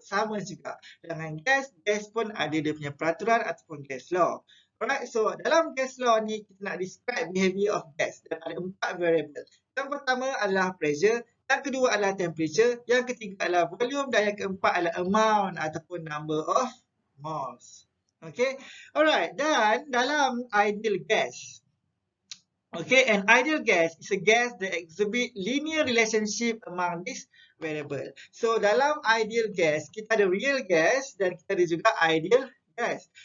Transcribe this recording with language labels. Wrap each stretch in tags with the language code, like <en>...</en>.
<ms>Sama juga dengan gas, gas pun ada dia punya peraturan ataupun gas law. Alright, so dalam gas law ni kita nak</ms> <en>describe behavior of gas</en> <ms>dan ada 4 variable. Yang pertama adalah pressure, yang kedua adalah temperature, yang ketiga adalah volume dan yang keempat adalah amount ataupun number of moles.</ms> <en>Okay, alright,</en> <ms>dan dalam</ms> <en>ideal gas, okay, an ideal gas is a gas that exhibit linear relationship among these variable.</en> <ms>So dalam ideal gas, kita ada real gas dan kita ada juga ideal gas.</ms>